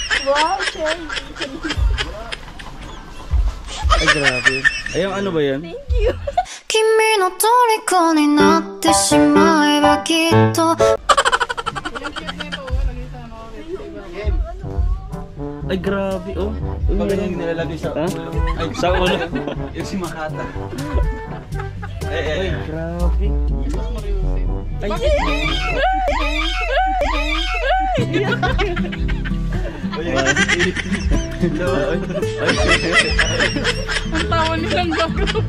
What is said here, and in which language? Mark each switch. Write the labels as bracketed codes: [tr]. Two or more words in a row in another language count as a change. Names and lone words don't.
[tl] Wow, Shay. Ay, grabe. Ayun, ano ba yan? [en] Thank you. [ja] 君の虜になってしまえばきっと [tl] Ay, grabe, oh. Pag yung nilalagay sa Ha? ulo. Ay, sa ulo. Yung si Makata. Ay, grabe. Ay, Ang tawa nilang bago.